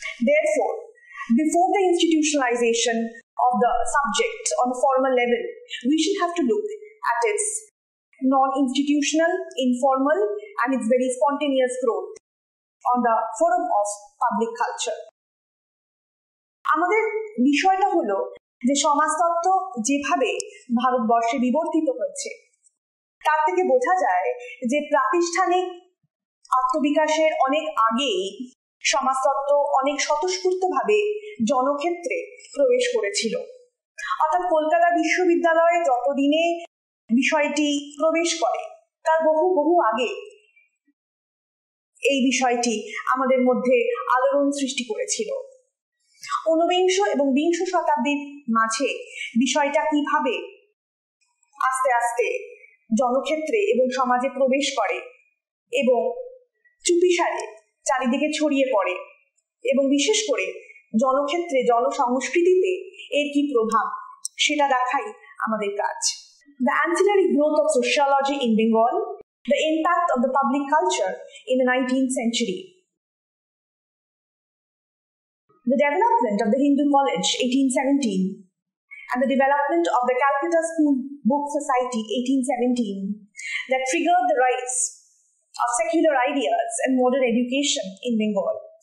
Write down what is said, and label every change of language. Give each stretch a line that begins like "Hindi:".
English: Therefore, before the institutionalization of the subject on a formal level, we should have to look at its non-institutional, informal, and its very spontaneous growth on the forum of public culture.
Bangla: আমাদের বিষয়টা হলো যে সমাজতত্ত্ব যেভাবে ভারতবর্ষে বিবর্তিত হচ্ছে তার থেকে বোঝা যায় যে প্রাতিষ্ঠানিক আত্মবিকাশের অনেক আগেই সমাজতত্ত্ব অনেক স্বতঃস্ফূর্তভাবে জনক্ষেত্রে প্রবেশ করেছিল। অর্থাৎ কলকাতা বিশ্ববিদ্যালয়ে যতদিনে বিষয়টি প্রবেশ করে তার বহু আগে এই বিষয়টি আমাদের মধ্যে আলোড়ন সৃষ্টি করেছিল। 19 এবং 20 শতাব্দীর মাঝে বিষয়টা কিভাবে আস্তে আস্তে জনক্ষেত্রে এবং সমাজে প্রবেশ করে এবং চুপিসারে চারিদিকে ছড়িয়ে পড়ে এবং বিশেষ করে জনক্ষেত্রে জনসংস্কৃতিতে এর কি প্রভাব সেটা দেখাই আমাদের কাজ।
English: The ancillary growth of sociology in Bengal, the impact of the public culture in the 19th century. The development of the Hindu College, 1817, and the development of the Calcutta School Book Society, 1817, that triggered the rise of secular ideas and modern education in Bengal.